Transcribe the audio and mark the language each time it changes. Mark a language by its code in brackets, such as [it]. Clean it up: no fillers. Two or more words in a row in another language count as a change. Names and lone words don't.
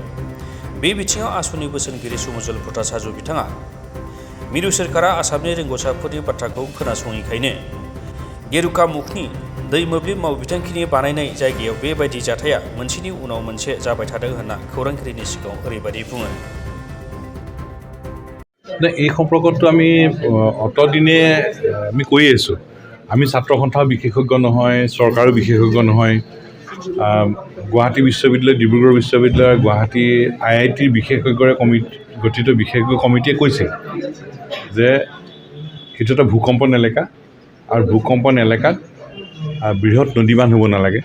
[brx] बे बिथिङाव आसुनि बोसोनगिरि सुमजल भुटास हाजो बिथाङा मिरु सोरखारा आसामनि रोंग'साफोरनि बाथ्राखौ खोनासङिखायनो गेरुका मुखनि दै मोब्लिब माव बिथांखिनि बानायनाय जायगायाव बेबायदि जाथाया मोनसेनि उनाव मोनसे जाबाय थादों होनना खौरांगिरिनि सिगाङाव ओरैबायदि बुङो। [as] এই সম্পৰ্কতো আমি অতদিনে আমি কৈ আছোঁ। আমি ছাত্ৰ সন্থাও বিশেষজ্ঞ নহয়, চৰকাৰো বিশেষজ্ঞ নহয়। গুৱাহাটী বিশ্ববিদ্যালয়, ডিব্ৰুগড় বিশ্ববিদ্যালয়, গুৱাহাটী IITৰ বিশেষজ্ঞৰে গঠিত বিশেষজ্ঞ কমিটিয়ে কৈছে যে এইটো এটা ভূকম্পন এলেকা আৰু ভূকম্পন এলেকাত বৃহৎ নদীবান্ধ হ'ব নালাগে।